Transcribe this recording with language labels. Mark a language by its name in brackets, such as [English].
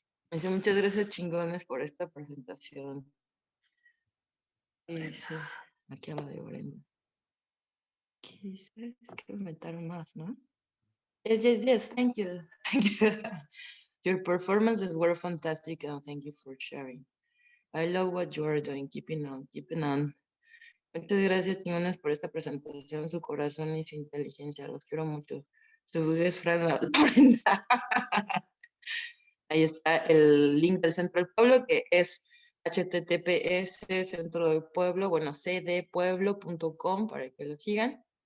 [Spanish] Dice, muchas gracias chingones por esta presentación. Y dice, aquí habla de Brenda. ¿Qué dice? Es que me inventaron más, ¿no? [English] Yes, thank you. Thank you. Your performances were fantastic and thank you for sharing. I love what you are doing. Keeping on, keeping on. [Spanish] Muchas gracias, chingones, por esta presentación, su corazón y su inteligencia. Los quiero mucho. Su vida es Fran la Brenda. Ahí está el link del Centro del Pueblo, que es https centro del pueblo, bueno, cdpueblo.com para que lo sigan.